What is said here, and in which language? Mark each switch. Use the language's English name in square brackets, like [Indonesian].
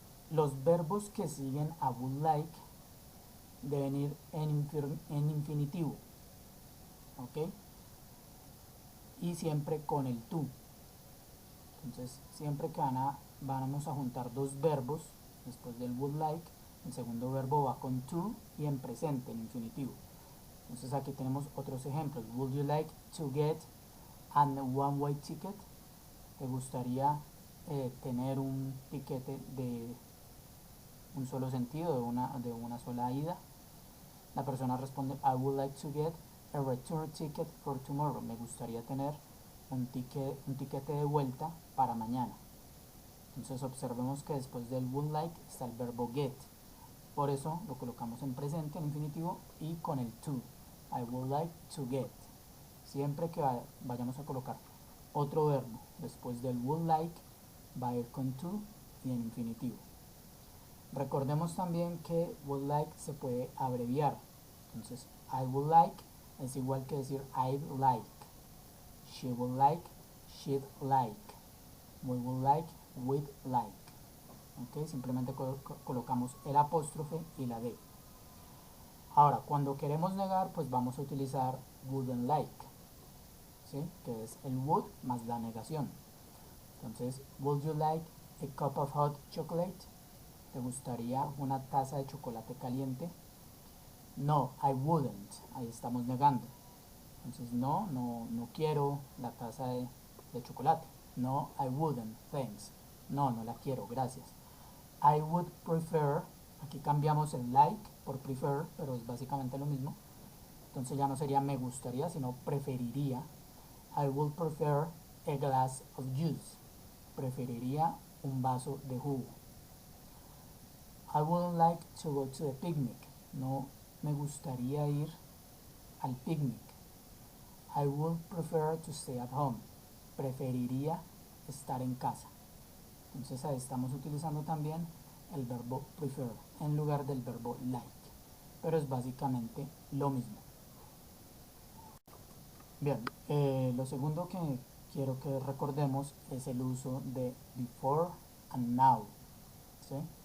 [Spanish] Los verbos que siguen a would like deben ir en infinitivo, ¿ok? Y siempre con el to. Entonces siempre que vamos a juntar dos verbos después del would like, el segundo verbo va con to y en presente, en infinitivo. Entonces aquí tenemos otros ejemplos. [English] Would you like to get an one-way ticket? [Spanish] ¿Te gustaría tener un tiquete de un solo sentido, de una sola ida? La persona responde [English] I would like to get a return ticket for tomorrow. [Spanish] Me gustaría tener un tiquete de vuelta para mañana. Entonces observemos que después del would like está el verbo get. Por eso lo colocamos en presente, en infinitivo y con el to. [English] I would like to get. [Spanish] Siempre que vayamos a colocar otro verbo después del would like, va a ir con to y en infinitivo. Recordemos también que would like se puede abreviar. Entonces, I would like es igual que decir I'd like. [English] She would like, she'd like. We would like, we'd like. [Spanish] ¿Okay? Simplemente colocamos el apóstrofe y la D. Ahora, cuando queremos negar, pues vamos a utilizar wouldn't like, ¿sí? Que es el would más la negación. Entonces, [English] would you like a cup of hot chocolate? [Spanish] ¿Te gustaría una taza de chocolate caliente? [English] No, I wouldn't. [Spanish] Ahí estamos negando. Entonces, no quiero la taza de chocolate. [English] No, I wouldn't, thanks. [Spanish] No la quiero, gracias. [English] I would prefer, [Spanish] aquí cambiamos el like por prefer, pero es básicamente lo mismo. Entonces ya no sería me gustaría, sino preferiría. [English] I would prefer a glass of juice. [Spanish] Preferiría un vaso de jugo. [English] I wouldn't like to go to a picnic. [Spanish] No me gustaría ir al picnic. [English] I would prefer to stay at home. [Spanish] Preferiría estar en casa. Entonces ahí estamos utilizando también el verbo prefer en lugar del verbo like. Pero es básicamente lo mismo. Bien, lo segundo que quiero que recordemos es el uso de before and now. ¿Sí?